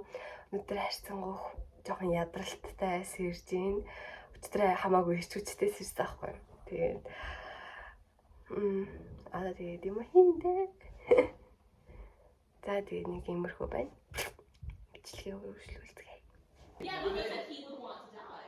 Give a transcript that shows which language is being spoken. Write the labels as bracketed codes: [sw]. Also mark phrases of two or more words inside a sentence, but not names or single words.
[mn] Өнөөдөр харьцангуй жоохон ядралттай сэрж байна. Өчигдөр хамаагүй хичүүчтэй сэрсэн байхгүй. Тэгээд тэгээд юм хийндээ. За тэгээд нэг иймэрхүү байна. Бичлэгээ өргөжлүүлцгээе. [en] Yeah, but he said he would want to die.